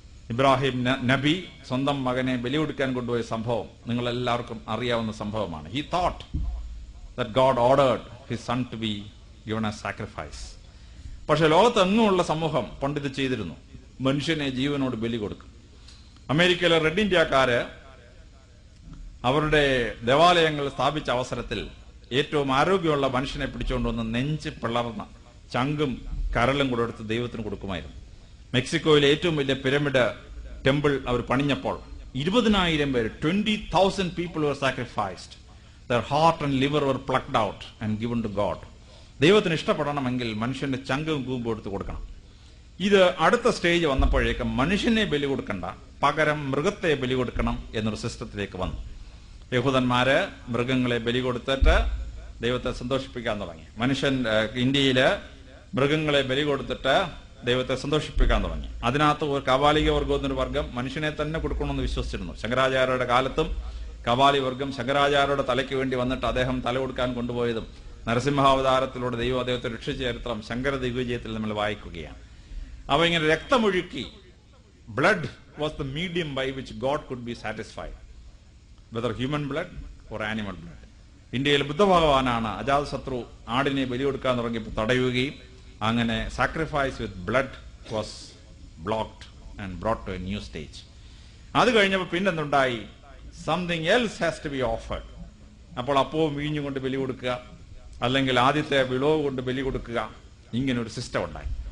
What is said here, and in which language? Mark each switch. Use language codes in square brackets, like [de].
[ml] ഇബ്രാഹിം നബി സ്വന്തം മകനെ ബലി കൊടുക്കാൻ കൊണ്ടുപോയ സംഭവം നിങ്ങളെല്ലാവർക്കും അറിയാവുന്ന സംഭവമാണ്. [en] He thought that God ordered his son to be given as sacrifice. [ml] പക്ഷെ ലോകത്തെങ്ങുമുള്ള സമൂഹം പണ്ടിത് ചെയ്തിരുന്നു. മനുഷ്യനെ ജീവനോട് ബലി കൊടുക്കും. അമേരിക്കയിലെ റെഡ് ഇന്ത്യക്കാര് അവരുടെ ദേവാലയങ്ങൾ സ്ഥാപിച്ച അവസരത്തിൽ ഏറ്റവും ആരോഗ്യമുള്ള മനുഷ്യനെ പിടിച്ചുകൊണ്ടുവന്ന് നെഞ്ച് പിളർന്ന ചങ്കും കരളും കൂടെ എടുത്ത് ദൈവത്തിന് കൊടുക്കുമായിരുന്നു. മെക്സിക്കോയിലെ ഏറ്റവും വലിയ പിരമിഡ് ടെമ്പിൾ അവർ പണിഞ്ഞപ്പോൾ 20,000 പേര് [en] 20,000 people were sacrificed. Their heart and liver were plucked out and given to God. [ml] ദൈവത്തിന് ഇഷ്ടപ്പെടണമെങ്കിൽ മനുഷ്യന്റെ ചങ്കും കൂമ്പും എടുത്ത് കൊടുക്കണം. ഇത് അടുത്ത സ്റ്റേജ് വന്നപ്പോഴേക്കും മനുഷ്യനെ ബലി കൊടുക്കണ്ട, പകരം മൃഗത്തെ ബലി കൊടുക്കണം എന്നൊരു സിസ്റ്റത്തിലേക്ക് വന്നു. യഹൂദന്മാര് മൃഗങ്ങളെ ബലി കൊടുത്തിട്ട് ദൈവത്തെ സന്തോഷിപ്പിക്കാൻ തുടങ്ങി. ഇന്ത്യയില് മൃഗങ്ങളെ ബലി കൊടുത്തിട്ട് ദൈവത്തെ സന്തോഷിപ്പിക്കാൻ തുടങ്ങി. അതിനകത്ത് ഒരു കവാലിക വർഗം എന്നൊരു വർഗം മനുഷ്യനെ തന്നെ കൊടുക്കണമെന്ന് വിശ്വസിച്ചിരുന്നു. ശങ്കരാചാര്യരുടെ കാലത്തും കവാലി വർഗം ശങ്കരാചാര്യരുടെ തലയ്ക്ക് വേണ്ടി വന്നിട്ട് അദ്ദേഹം തല കൊടുക്കാൻ കൊണ്ടുപോയതും നരസിംഹാവതാരത്തിലൂടെ ദൈവം അദ്ദേഹത്തെ രക്ഷിച്ച ചരിത്രം ശങ്കര ദിഗ്വിജയത്തിൽ നമ്മൾ വായിക്കുകയാണ്. അപ്പൊ ഇങ്ങനെ രക്തമൊഴുക്കി [en] blood was the medium by which God could be satisfied, whether human blood or animal blood. [ml] ഇന്ത്യയിൽ ബുദ്ധഭഗവാനാണ് അജാതശത്രു ആടിനെ ബലി കൊടുക്കാൻ തുടങ്ങിയപ്പോൾ തടയുകയും അങ്ങനെ [en] Sacrifice with blood was blocked and brought to a new stage. [ml] അത് കഴിഞ്ഞപ്പോൾ പിന്നെന്തുണ്ടായി? [en] Something else has to be offered. [ml] അപ്പോൾ അപ്പവും വീഞ്ഞും കൊണ്ട് ബലി കൊടുക്കുക, അല്ലെങ്കിൽ ആദ്യത്തെ വിളവ് കൊണ്ട് ബലി കൊടുക്കുക, ഇങ്ങനെ ഒരു സിസ്റ്റം ഉണ്ടായി.